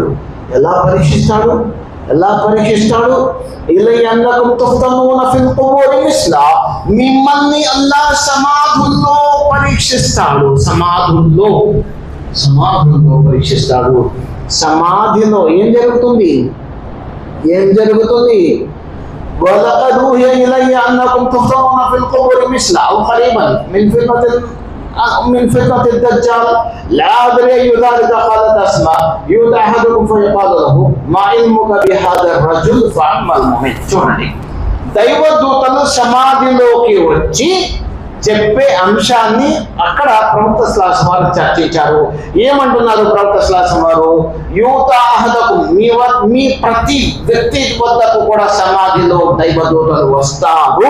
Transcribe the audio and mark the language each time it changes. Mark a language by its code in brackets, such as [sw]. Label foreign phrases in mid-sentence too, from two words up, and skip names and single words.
[te] ఎలా పరీక్షిస్తాడు? [ar] إلي أنكم تفتنون في القبر مثل, [te] మిమ్మల్ని అల్లాహ్ సమాధుల్లో పరీక్షిస్తాడు. సమాధుల్లో పరీక్షిస్తాడు. సమాధిలో ఏం జరుగుతుంది? [ar] وَلَقَدْ أُوحِيَ إِلَيَّ أَنَّكُمْ تُفْتَنُونَ فِي الْقُبُورِ مِثْلَ أَوْ قَرِيبًا من فتنة الدجال لا أدري أي ذلك قالت أسماء يؤتى أحدكم فيقال له ما علمك بهذا الرجل فأما المؤمن. [te] చూడండి, దైవదూతలు సమాధిలోకి వచ్చి చెప్పే అంశాన్ని అక్కడ ప్రవక్త [ar] صلى الله عليه وسلم [te] చర్చించారు. ఏమంటున్నారు ప్రవక్త [ar] صلى الله عليه وسلم [te] వారు? [ar] يؤتى أحدكم, [te] మీ ప్రతి వ్యక్తి వద్దకు కూడా సమాధిలో దైవదూతలు వస్తారు.